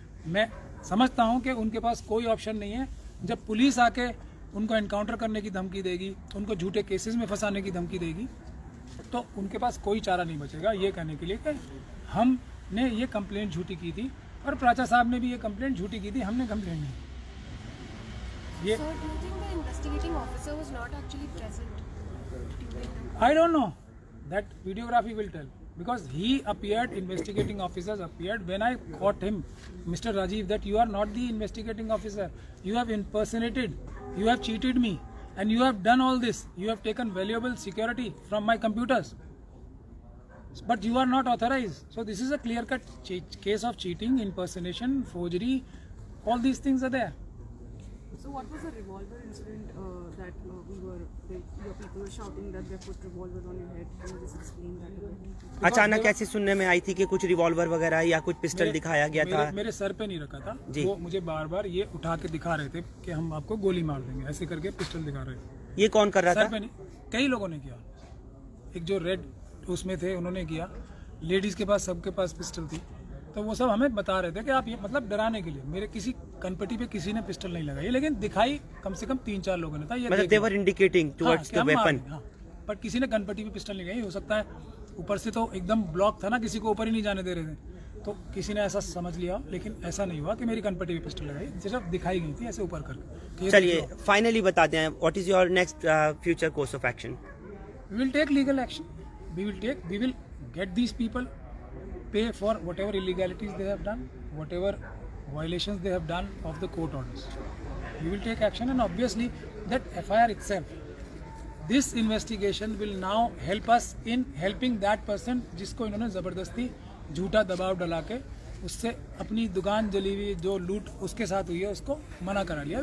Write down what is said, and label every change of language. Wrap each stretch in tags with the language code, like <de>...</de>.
<hi>मैं समझता हूँ कि उनके पास कोई ऑप्शन नहीं है। जब पुलिस आके उनको एनकाउंटर करने की धमकी देगी, उनको झूठे केसेस में फंसाने की धमकी देगी, तो उनके पास कोई चारा नहीं बचेगा ये कहने के लिए कि हमने ये कंप्लेंट झूठी की थी और प्राचा साहब ने भी ये कंप्लेंट झूठी की थी, हमने कंप्लेंट नहीं। ये</hi> <en>So, do you think the investigating officer was not actually present during the... I don't know. That videography will tell. Because he appeared, investigating officers appeared. When I caught him, Mr. Rajiv, that you are not the investigating officer. You have impersonated. You have cheated me. And you have done all this. You have taken valuable security from my computers. But you are not authorized. So this is a clear-cut case of cheating, impersonation, forgery. All these things are there. So what was the revolver incident that your people were shouting that they put revolver on your head? Can you just explain that a bit?</en> <hi>अचानक ऐसी सुनने में आई थी कि कुछ revolver वगैरह या कुछ पिस्टल दिखाया गया था। मेरे सर पे नहीं रखा था जी। वो मुझे बार बार ये उठा के दिखा रहे थे कि हम आपको गोली मार देंगे, ऐसे करके पिस्टल दिखा रहे थे। ये कौन कर रहा सर था? पे नहीं, कई लोगों ने किया। एक जो रेड उसमें थे उन्होंने किया, लेडीज के पास सबके पास पिस्टल थी, तो वो सब हमें बता रहे थे कि आप ये मतलब डराने के लिए। मेरे किसी कनपट्टी पे किसी ने पिस्टल नहीं लगाई, लेकिन दिखाई कम से कम 3-4 लोगों ने था। ये मतलब</hi> <en>they were indicating towards the weapon.</en> <hi>हाँ, पर किसी ने कनपट्टी पे पिस्टल नहीं लगाई। हो सकता है ऊपर से तो एकदम ब्लॉक था ना, किसी को ऊपर ही नहीं जाने दे रहे थे, तो किसी ने ऐसा समझ लिया। लेकिन ऐसा नहीं हुआ कि मेरी कनपट्टी पे पिस्टल लगाई, सिर्फ दिखाई गई थी ऐसे ऊपर करके। चलिए फाइनली बता दें,</hi> <en>What is your next future course of action? We will take legal action. we will get these people, pay for whatever illegalities they have done, whatever violations they have done of the court orders. We will take action, and obviously that FIR itself, this investigation will now help us in helping that person</en> <hi>जिसको इन्होंने ज़बरदस्ती झूठा दबाव डला के उससे अपनी दुकान जली हुई जो लूट उसके साथ हुई है उसको मना करा लिया.</hi>